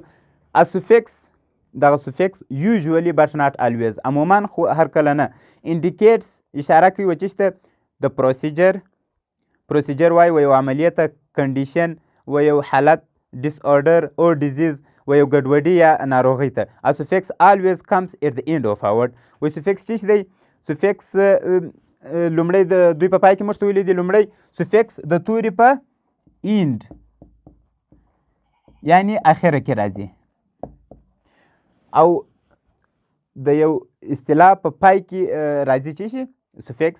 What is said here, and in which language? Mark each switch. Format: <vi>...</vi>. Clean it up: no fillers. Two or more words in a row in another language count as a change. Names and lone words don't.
<en>a suffix</en> <ps>دغه</ps> <en>suffix usually but not always</en> <ps>عموما خو هر کله نه انډیکیټس اشاره کوي و څه ته د پروسیجر وایي و یو عملیې ته کنډیشن و یو حالت ډیس order او ډیزیز و یو ګډوډي یا ناروغۍ ته.</ps> <en>a suffix always comes at the end of a word.</en> <ps>و سفکس څه شی دی؟ سفکس لومړی د دوی په پای کې موږ ته ویلي دي لومړی سفکس د توري په ایند یعنی اخره کې راځي او د یو اصطلاح په پای کې راځي څه شي سفکس.</ps>